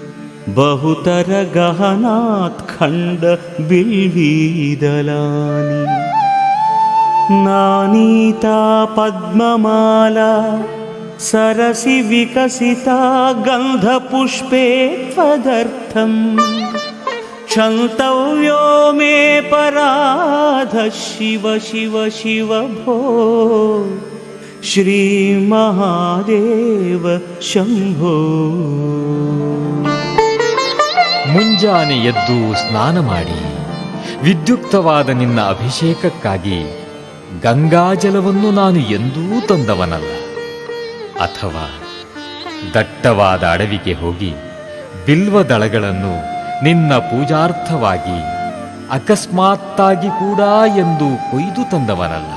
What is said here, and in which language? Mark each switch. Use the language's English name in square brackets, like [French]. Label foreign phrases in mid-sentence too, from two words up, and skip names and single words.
[Sanskrit] बहुतरगहनात् खण्डबिल्वीदलानि नानीता पद्ममाला सरसि विकसिता गन्धपुष्पे त्वदर्थं क्षन्तव्यो मे पराधः शिव शिव शिव भो श्रीमहादेव शम्भो. [Kannada] ಮುಂಜಾನೆ ಎದ್ದು ಸ್ನಾನ ಮಾಡಿ ವಿದ್ಯುಕ್ತವಾದ ನಿನ್ನ ಅಭಿಷೇಕಕ್ಕಾಗಿ ಗಂಗಾಜಲವನ್ನು ನಾನು ಎಂದೂ ತಂದವನಲ್ಲ. ಅಥವಾ ದಟ್ಟವಾದ ಅಡವಿಗೆ ಹೋಗಿ ಬಿಲ್ವದಳಗಳನ್ನು ನಿನ್ನ ಪೂಜಾರ್ಥವಾಗಿ ಅಕಸ್ಮಾತ್ತಾಗಿ ಕೂಡ ಎಂದು ಕೊಯ್ದು ತಂದವನಲ್ಲ.